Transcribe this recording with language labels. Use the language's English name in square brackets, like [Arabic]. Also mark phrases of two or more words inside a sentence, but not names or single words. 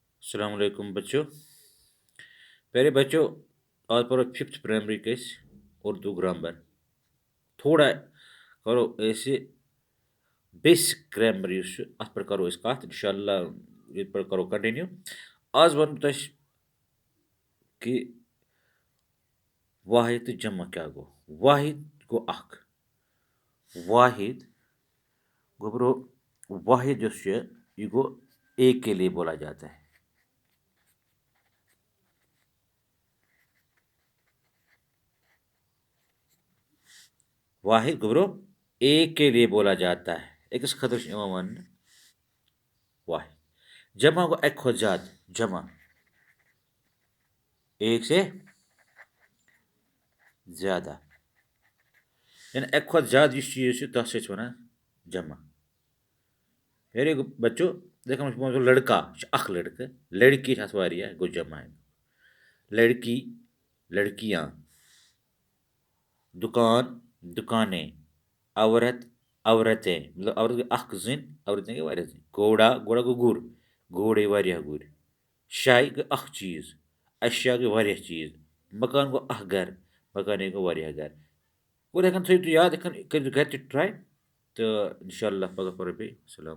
[Arabic] السلام علیکم بچوں. [Urdu] پیارے بچوں، آج پڑھو [English] fifth primary [Urdu] کس اردو گرامر. [Kashmiri] تھوڑا کرو ایسے [English] basic grammar [Kashmiri] یُس چھُ اَتھ پٮ۪ٹھ کرو أسۍ کَتھ اِنشاء اللہ ییٚتہِ پٮ۪ٹھ کرو کَنٹِنیوٗ. آز وَنہٕ بہٕ تۄہہِ کہِ واحد تہٕ جمع کیٛاہ گوٚو. واحد گوٚو اکھ. واحد گوٚو برو واحد یُس چھُ یہِ گوٚو [Urdu] ایک کے لیے بولا جاتا ہے. [Kashmiri] واحد گوٚو برو [Urdu] ایک کے لیے بولا جاتا ہے. [Kashmiri] أکِس خٲطرٕ چھُ یِوان وَننہٕ واحد. جمع گوٚو اَکہِ کھۄتہٕ زیادٕ. [Urdu] جمع ایک سے زیادہ [Kashmiri] یعنی اَکہِ کھۄتہٕ زیادٕ یُس چیٖز چھُ تَتھ چھِ أسۍ وَنان جمع. [Urdu] میرے بچو دیکھو [Kashmiri] مےٚ چھُ وَنان لڑکا یہِ چھُ اکھ لڑکہٕ. لڑکی چھِ آسان واریاہ گوٚو جمع. [Urdu] لڑکی لڑکیاں. دُکان دُکانیں. عورت عورتیں [Kashmiri] مطلب عورت گٔے اکھ زٔنۍ عورتیں گٔے واریاہ زٔنۍ. گوڑا گوڑا گوٚو گُر. گوڑے واریاہ گُرۍ. شاے گٔے اکھ چیٖز. اشیا گٔے واریاہ چیٖز. مکان گوٚو اکھ گرٕ. مکانے گوٚو واریاہ گرٕ. اور ہٮ۪کن تھٲیِو تُہۍ یاد ہٮ۪کن کٔرِو گرِ تہِ ٹراے تہٕ انشاء اللہ پگہہ پَرو بیٚیہِ.